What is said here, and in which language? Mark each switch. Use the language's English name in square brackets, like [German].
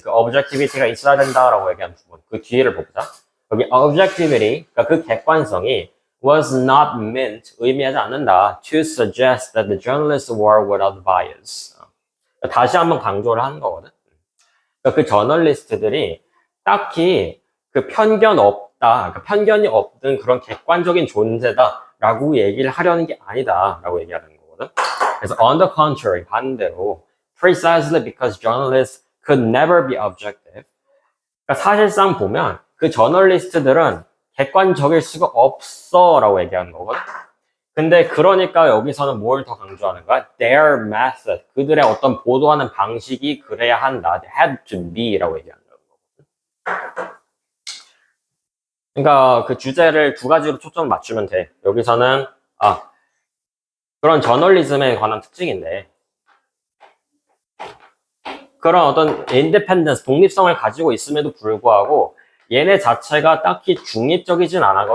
[Korean] 그 objectivity가 있어야 된다라고 얘기한 부분. 그 뒤에를 보자. 여기 objectivity, 그러니까 그 객관성이 [English] was not meant, [Korean] 의미하지 않는다. [English] to suggest that the journalists were without bias. [Korean] 다시 한번 강조를 하는 거거든. 그러니까 그 저널리스트들이 딱히 그 편견 없다, 그러니까 편견이 없는 그런 객관적인 존재다라고 얘기를 하려는 게 아니다라고 얘기하는 거거든. 그래서 [English] on the contrary, [Korean] 반대로 [English] precisely because journalists could never be objective. [Korean] 그러니까 사실상 보면 그 저널리스트들은 객관적일 수가 없어라고 얘기하는 거거든. 근데 그러니까 여기서는 뭘 더 강조하는 거야? [English] Their method. [Korean] 그들의 어떤 보도하는 방식이 그래야 한다. [English] They had to be [Korean] 라고 얘기하는 거거든. 그러니까 그 주제를 두 가지로 초점을 맞추면 돼. 여기서는 그런 저널리즘에 관한 특징인데 그런 어떤 인디펜던스, 독립성을 가지고 있음에도 불구하고 얘네 자체가 딱히 중립적이진 않아.